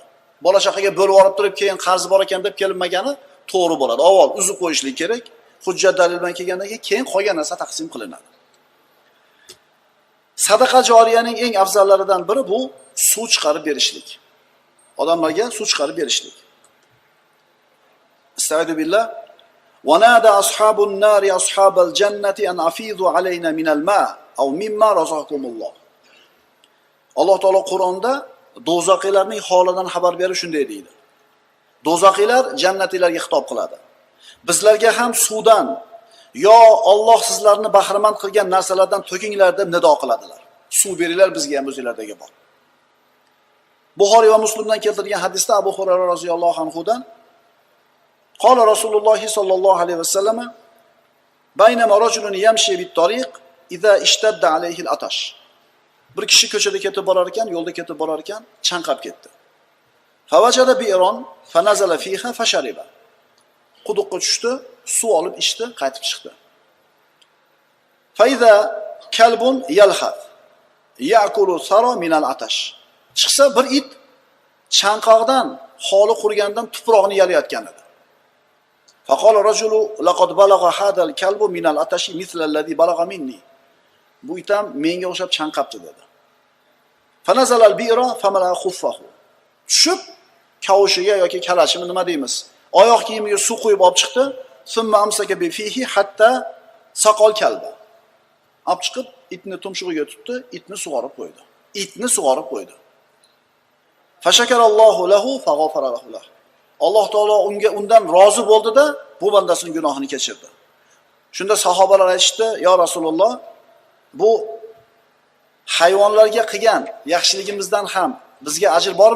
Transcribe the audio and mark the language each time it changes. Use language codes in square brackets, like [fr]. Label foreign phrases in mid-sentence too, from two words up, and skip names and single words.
[uz] Bola chaqaga bo'lib olib turib, keyin qarzi bor ekan deb kelinmagani to'g'ri bo'ladi. Avval uzib qo'yishlik kerak. Hujjat dalil bilan kelgandan keyin qolgan narsa taqsim qilinadi. Sadaqa joriyaning eng afzallaridan biri bu suv chiqarib berishlik. Odamlarga suv chiqarib berishlik. [ar] أستعيذ بالله. ونادى أصحاب النار أصحاب الجنة أن أفيضوا علينا من الماء أو مما رزقكم الله. [uz] Alloh taolo Qur'onda do'zaxiylarning holidan xabar berib shunday deydi. Do'zaxiylar jannatilarga xitob qiladi. Bizlarga ham suvdan yo Alloh sizlarni bahramand qilgan narsalardan to'kinglar deb nido qiladilar. Suv beringlar bizga ham o'zinglardagi bor. Buxoriy va Muslimdan keltirilgan hadisda [ar] أبو هريرة رضي الله عنه قال رسول الله صلى الله عليه وسلم بينما رجل يمشي بالطريق إذ اشتد عليه العطش. [uz] Bir kishi ko'chada ketib borar ekan, yo'lda ketib borar ekan, chanqab ketdi. [ar] فوجد بئرا فنزل فيها فشرب. [uz] Quduqqa tushdi, suv olib ichdi, qaytib chiqdi. [ar] فإذا كلب يلهث يأكل الثرى من العطش. [uz] Chiqsa bir it chanqoqdan holi qurgandan tuproqni yalayotgan edi. [ar] فقال الرجل لقد بلغ هذا الكلب من العطش مثل الذي بلغ مني. [uz] Bu it ham menga o'xshab chanqabdi dedi. [ar] فنزل البئر فملأ خفه. [uz] Tushib kavushiga yoki kalashimi nima deymiz? Oyoq kiyimiga suv qo'yib olib chiqdi. [ar] ثم أمسك بفيه حتى سقى الكلب. [uz] Olib chiqib itni tumshug'iga tutdi, itni sug'orib qo'ydi. itni sug'orib qo'ydi. [ar] فشكر الله له فغفر له. [uz] Alloh taolo undan rozi bo'ldi-da, bu bandasining gunohini kechirdi. Shunda sahobalar aytishdi: [ar] "يا رسول الله, [uz] bu hayvonlarga qilgan yaxshiligimizdan ham bizga ajr bormi?"